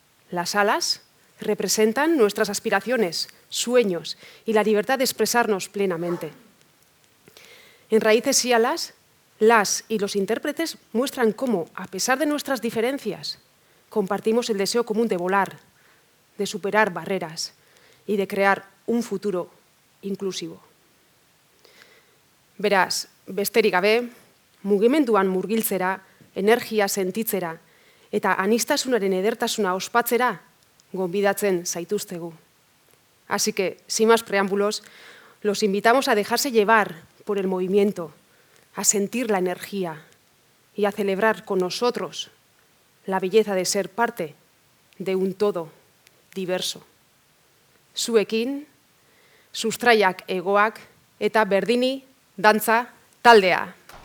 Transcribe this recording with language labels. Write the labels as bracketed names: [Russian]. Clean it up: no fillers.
[Spanish] Las alas representan nuestras aspiraciones, sueños y la libertad de expresarnos plenamente. En Raíces y Alas, las y los intérpretes muestran cómo, a pesar de nuestras diferencias, compartimos el deseo común de volar, de superar barreras y de crear un futuro inclusivo. [Basque] Beraz, besterik gabe, mugimenduan murgiltzera, energia sentitzera eta aniztasunaren edertasuna ospatzera gonbidatzen zaituztegu. [Spanish] Así que, sin más preámbulos, los invitamos a dejarse llevar por el movimiento, a sentir la energía y a celebrar con nosotros la belleza de ser parte de un todo diverso. [Basque] Zuekin, sustraiak egoak eta berdini dantza taldea.